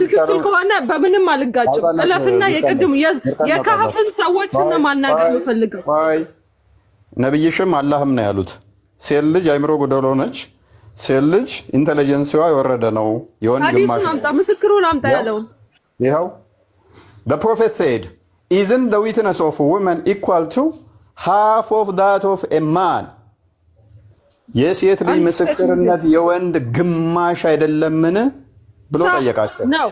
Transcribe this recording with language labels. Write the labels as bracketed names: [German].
[Amharic] ትክክል ከሆነ በምንም አልጋጭም። እለፍና የቅድም የካህፍን ሰዎች ነው ማናገር የምፈልገው። አይ ነብይሽም አላህም ነው ያሉት ሴት ልጅ አእምሮ ጎዶሎ ነች፣ ሴት ልጅ ኢንተለጀንሲዋ የወረደ ነው፣ የወንድ ግማሽ ነው። አምጣ ምስክሩን አምጣ ያለውን [English] ይኸው the prophet said isn't the witness of a woman equal to half of that of a man? [Amharic] የሴት ልጅ ምስክርነት የወንድ ግማሽ አይደለምን ብሎ ጠየቃቸው።